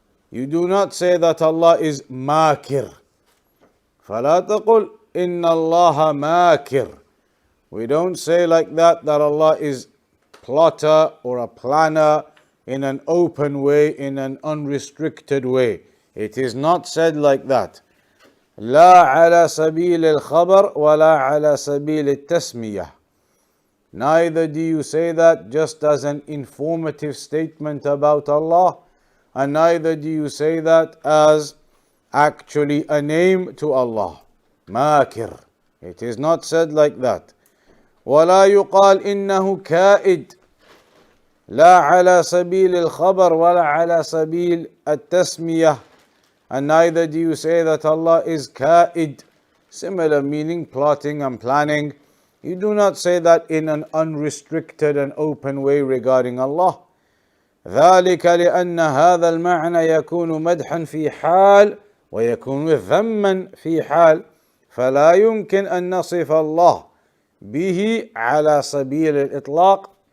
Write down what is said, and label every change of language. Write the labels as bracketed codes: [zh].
[en] You do not say that Allah is makir. [ar] فَلَا تَقُلْ إِنَّ اللَّهَ مَاكِرٌ. [en] We don't say like that Allah is plotter or a planner in an open way, in an unrestricted way. It is not said like that. [ar] لا على سبيل الخبر ولا على سبيل التسمية. [en] Neither do you say that just as an informative statement about Allah, and neither do you say that as actually a name to Allah. Makir. It is not said like that. [ar] ولا يقال إنه كائد. لا على سبيل الخبر ولا على سبيل التسمية. [en] And neither do you say that Allah is Qaa'id, similar meaning, plotting and planning. You do not say that in an unrestricted and open way regarding Allah. [ar] ذلك لأن هذا المعنى يكون مدحا في حال ويكون ذما في حال فلا يمكن أن نصف الله به على سبيل الإطلاق.